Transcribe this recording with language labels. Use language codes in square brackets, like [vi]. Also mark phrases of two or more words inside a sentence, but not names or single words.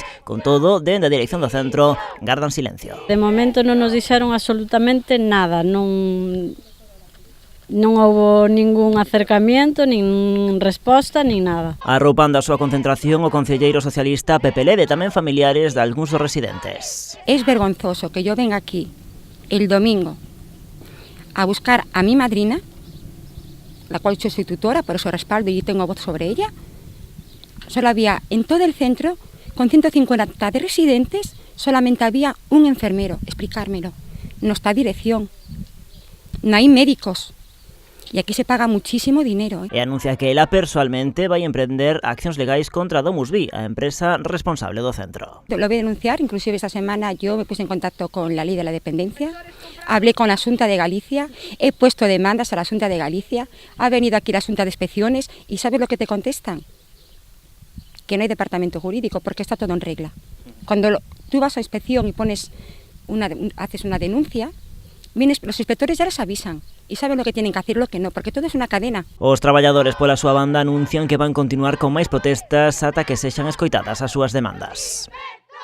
[gl] Con todo, dende a dirección do centro, gardan silencio. De momento non nos dixeron absolutamente nada, non houbo ningún acercamiento, nin resposta, nin nada. Arroupando a súa concentración o concelleiro socialista Pepe Lede, tamén familiares de algúns dos residentes. [es] Es vergonzoso que yo venga aquí el domingo a buscar a mi madrina, la cual yo soy tutora, por eso respaldo y tengo voz sobre ella. Solo había en todo el centro, con 150 de residentes, solamente había un enfermero, explicármelo. No está dirección, no hay médicos. E aquí se paga muchísimo dinero. [gl] E anuncia que ela persoalmente vai emprender accións legais contra Domusvi, a empresa responsable do centro. [es] Lo voy a denunciar, inclusive esta semana yo me puse en contacto con la ley de la dependencia, hablé con la Xunta de Galicia, he puesto demandas a la Xunta de Galicia, ha venido aquí la Xunta de Inspecciones y ¿sabes lo que te contestan? Que no hay departamento jurídico porque está todo en regla. Cuando tú vas a inspección y haces una denuncia, los inspectores ya les avisan e saben lo que tienen que hacer e lo que no, [gl] porque todo é unha cadena. Os traballadores pola súa banda anuncian que van continuar con máis protestas ata que sexan escoitadas as súas demandas.